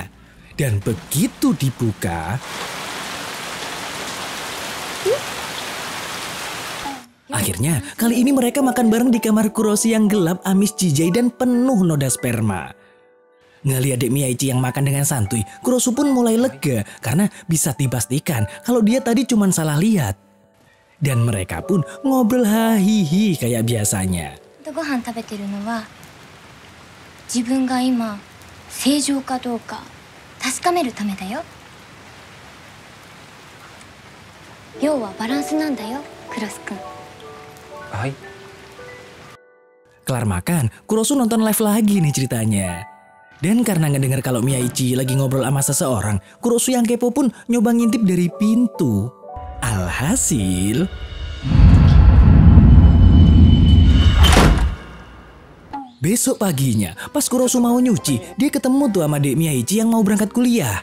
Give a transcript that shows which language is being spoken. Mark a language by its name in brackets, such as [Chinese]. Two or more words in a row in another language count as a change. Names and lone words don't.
[Indonesian] Dan begitu dibuka, akhirnya, kali ini mereka makan bareng di kamar Kurosu yang gelap, amis jijai, dan penuh noda sperma. Ngeliat Dek Miyaichi yang makan dengan santuy, Kurosu pun mulai lega karena bisa dipastikan kalau dia tadi cuma salah lihat. Dan mereka pun ngobrol hahihi kayak biasanya. [Japanese] ご飯食べてるのは自分が今正常かどうか確かめるためだよ。要はバランスなんだよ、クロス君。 Hai. [Indonesian] Kelar makan, Kurosu nonton live lagi nih ceritanya. Dan karena ngedengar kalau Miyaichi lagi ngobrol sama seseorang, Kurosu yang kepo pun nyoba ngintip dari pintu. Alhasil, besok paginya, pas Kurosu mau nyuci, dia ketemu tuh sama Dek Miyaichi yang mau berangkat kuliah.